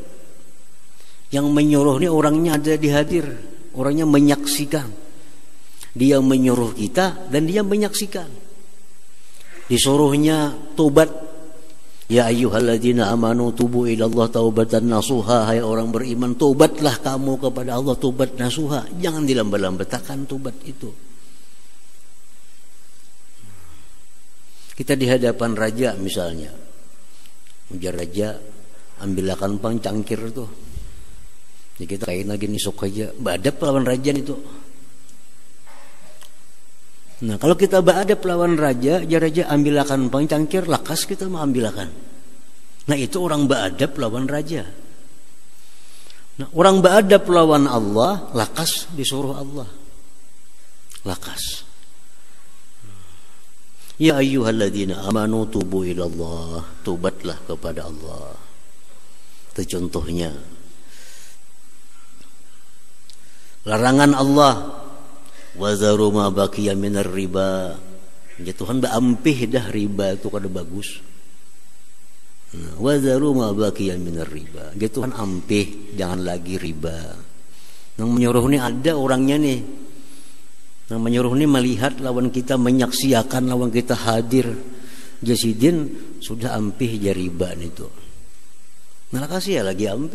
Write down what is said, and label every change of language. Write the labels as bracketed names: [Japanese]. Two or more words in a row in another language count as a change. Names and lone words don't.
[Indonesian] Yang menyuruh ini orangnya ada di hadir, orangnya menyaksikan. Dia menyuruh kita dan dia menyaksikan. Disuruhnya tobat, [Arabic] يا أيها الذين آمنوا توبوا إلى الله توبة نصوحا. [Indonesian] Hai orang beriman, tobatlah kamu kepada Allah, tobat nasuha. [Banjar] Jangan dilambat-lambatkan tobat itu. Kita di hadapan raja misalnya, ujar raja, ambilkan pang cangkir tuh. Jadi kita kain lagi nisuk aja, badap lawan raja itu. Nah kalau kita badap lawan raja, ya raja ambilkan pang cangkir, lakas kita mau ambilkan. Nah itu orang badap lawan raja. Nah orang badap lawan Allah, lakas disuruh Allah, lakas. [Arabic] يا أيها الذين آمنوا توبوا إلى الله, [Indonesian] tobatlah kepada Allah. Itu contohnya. [Arabic] Larangan Allah, وذروا ما بقي من الربا. [Banjar] Ya Tuhan baampih dah riba itu kada bagus. [Arabic] وذروا ما بقي من الربا. [Banjar] Ya Tuhan ampih, jangan lagi riba. Yang menyuruh ini ada orangnya nih. Yang menyuruh ini melihat lawan kita, menyaksikan lawan kita hadir. Jasidin sudah ampih jariba itu. Nah kasih ya lagi ampih.